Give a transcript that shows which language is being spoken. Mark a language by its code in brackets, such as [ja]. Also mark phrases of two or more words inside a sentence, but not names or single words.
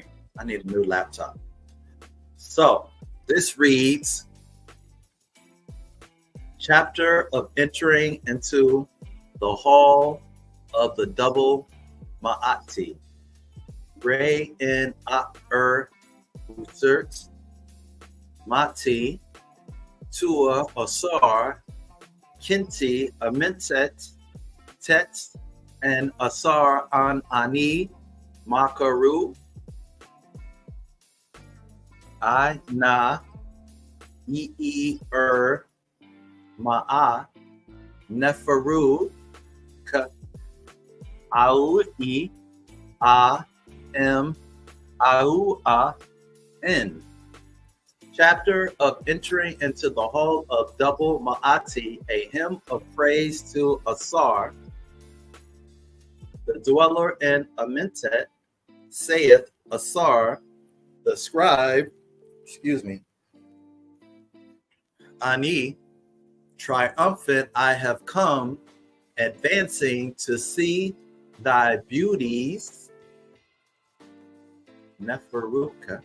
[en] I need a new laptop. So this reads, chapter of entering into the Hall of the Double Maati. [egy] Re in Usert Mati Tua Asar Kinti Amentet Tet and Asar an Ani Makaru I na Ma'a Neferu Ka Aui A M Au A N. [en] Chapter of entering into the Hall of Double Maati, a hymn of praise to Asar, the dweller in Amentet, saith Asar, the scribe, Ani, triumphant I have come, advancing to see thy beauties, Neferuka.